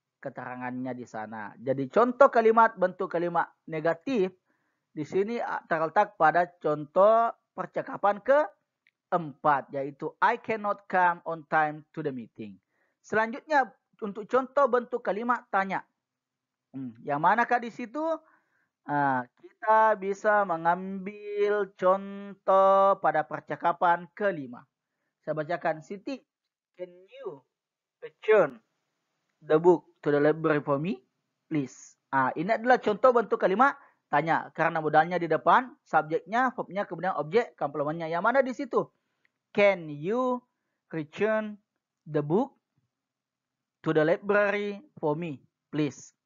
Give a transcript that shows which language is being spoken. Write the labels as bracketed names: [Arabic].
[Indonesian] Keterangannya di sana. Jadi contoh kalimat bentuk kalimat negatif di sini terletak pada contoh percakapan keempat yaitu [English] I cannot come on time to the meeting. [Indonesian] Selanjutnya untuk contoh bentuk kalimat tanya. Yang manakah di situ? Kita bisa mengambil contoh pada percakapan kelima. Saya bacakan. [English] Siti, can you return the book to the library for me, please? [Indonesian] Ini adalah contoh bentuk kalimat tanya. Karena modalnya di depan, subjeknya, verbnya, kemudian objek, komplementnya. Yang mana di situ? [English] Can you return the book to the library for me, please?